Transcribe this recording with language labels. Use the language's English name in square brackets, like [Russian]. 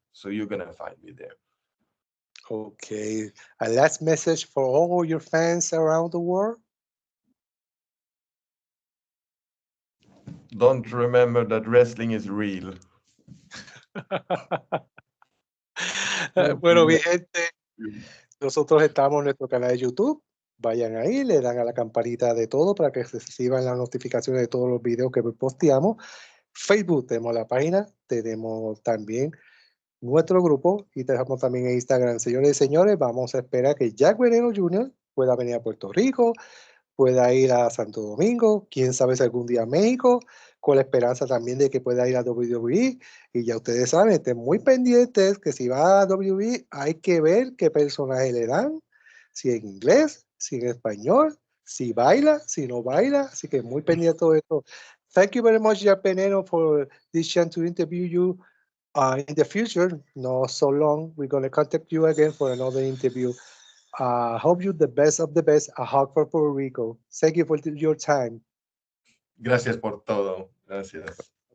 [English] So you're gonna find me there. Okay. A last message for all your fans around the world. Don't remember that wrestling is real. Thank [Spanish] Bueno, mi [English] you. [Spanish] gente, nosotros estamos en nuestro canal de YouTube. Vayan ahí, le dan a la campanita de todo para que reciban las notificaciones de todos los videos que posteamos. Facebook, tenemos la página, tenemos también nuestro grupo y tenemos también en Instagram. Señores y señores, vamos a esperar que Jack Veneno Jr. pueda venir a Puerto Rico, pueda ir a Santo Domingo, quién sabe si algún día a México, con la esperanza también de que pueda ir a WWE. Y ya ustedes saben, estén muy pendientes que si va a WWE hay que ver qué personaje le dan, si en inglés, si en español, si baila, si no baila. Así que muy pendiente de todo esto. [English] Thank you very much, Jack Veneno, for this chance to interview you. In the future, not so long, we're going to contact you again for another interview. Hope you the best of the best. A hug for Puerto Rico. Thank you for your time. [Spanish] Gracias por todo. Gracias.